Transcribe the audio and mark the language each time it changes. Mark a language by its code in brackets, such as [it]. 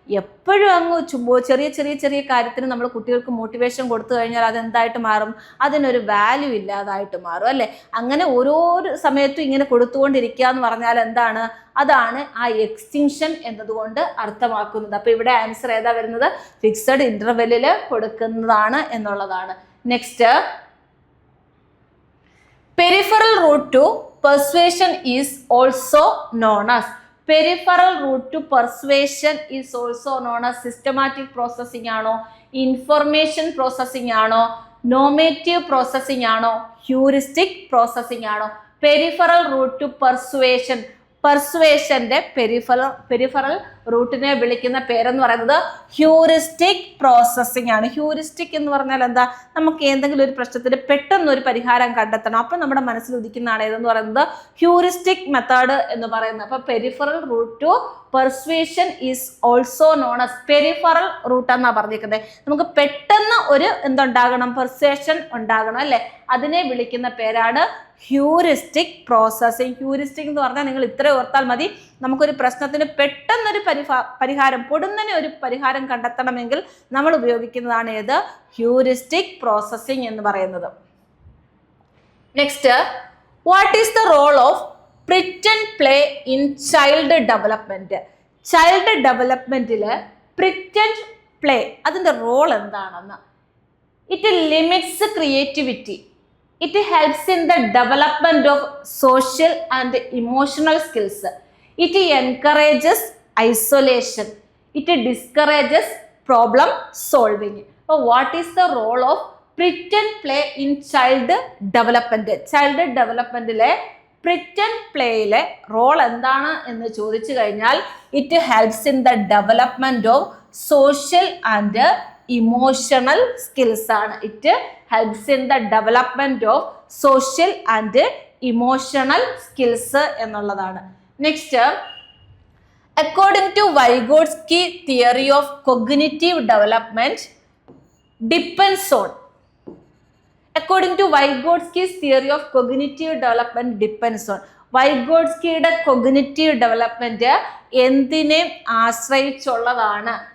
[ml] എപ്പോഴും അങ്ങ് ചെറിയ കാര്യത്തിന് നമ്മൾ കുട്ടികൾക്ക് മോട്ടിവേഷൻ കൊടുത്തു കഴിഞ്ഞാൽ അതെന്തായിട്ട് മാറും, അതിനൊരു വാല്യൂ ഇല്ലാതായിട്ട് മാറും അല്ലേ. അങ്ങനെ ഓരോ സമയത്തും ഇങ്ങനെ കൊടുത്തുകൊണ്ടിരിക്കുക എന്ന് പറഞ്ഞാൽ എന്താണ്, അതാണ് ആ എക്സ്റ്റിങ്ഷൻ എന്നതുകൊണ്ട് അർത്ഥമാക്കുന്നത്. അപ്പൊ ഇവിടെ ആൻസർ ഏതാ വരുന്നത്, ഫിക്സഡ് ഇന്റർവെല്ലില് കൊടുക്കുന്നതാണ് എന്നുള്ളതാണ്. [en] Next, peripheral route to persuasion is also known as, peripheral route to persuasion is also known as systematic processing ആണോ, information processing ആണോ, normative processing ആണോ, heuristic processing ആണോ. peripheral route to persuasion, [ml] പെർസുവേഷന്റെ peripheral റൂട്ടിനെ വിളിക്കുന്ന പേരെന്ന് പറയുന്നത് heuristic processing ആണ്. Heuristic എന്ന് പറഞ്ഞാൽ എന്താ, നമുക്ക് എന്തെങ്കിലും ഒരു പ്രശ്നത്തിന് പെട്ടെന്ന് ഒരു പരിഹാരം കണ്ടെത്തണം, അപ്പം നമ്മുടെ മനസ്സിൽ ഉദിക്കുന്നതാണ് ഏതെന്ന് പറയുന്നത് ഹ്യൂറിസ്റ്റിക് മെത്തേഡ് എന്ന് പറയുന്നത്. [en] അപ്പൊ peripheral route to persuasion is also known as, peripheral route [ml] എന്നാ പറഞ്ഞിരിക്കുന്നത്. നമുക്ക് പെട്ടെന്ന് ഒരു എന്തുണ്ടാകണം, പെർസുവേഷൻ ഉണ്ടാകണം അല്ലെ, അതിനെ വിളിക്കുന്ന പേരാണ് ഹ്യൂറിസ്റ്റിക് പ്രോസസ്സിംഗ്. ഹ്യൂറിസ്റ്റിക് എന്ന് പറഞ്ഞാൽ നിങ്ങൾ ഇത്ര ഓർത്താൽ മതി, നമുക്കൊരു പ്രശ്നത്തിന് പെട്ടെന്നൊരു പരിഹാരം, പൊടുന്നനെ ഒരു പരിഹാരം കണ്ടെത്തണമെങ്കിൽ നമ്മൾ ഉപയോഗിക്കുന്നതാണ് ഏത്, ഹ്യൂറിസ്റ്റിക് പ്രോസസ്സിംഗ് എന്ന് പറയുന്നത്. [en] Next, what is the role of pretend play in child development? [ml] Child ഡെവലപ്മെന്റില് pretend play അതിന്റെ റോൾ എന്താണെന്ന്. [en] It limits creativity, it helps in the development of social and emotional skills, it encourages isolation, it discourages problem solving. So what is the role of pretend play in child development? Child development le pretend play le role [ml] endana ennu chodichu kayinal, [en] it helps in the development of social and emotional skills ആണ്. It helps in the development of social and emotional skills എന്നുള്ളതാണ്. Next, according to Vygotsky theory of cognitive development depends on, according to Vygotsky's theory of cognitive development depends on, വൈഗോട്സ്കിയുടെ cognitive development [ml] എന്തിനെ ആശ്രയിച്ചുള്ളതാണ്?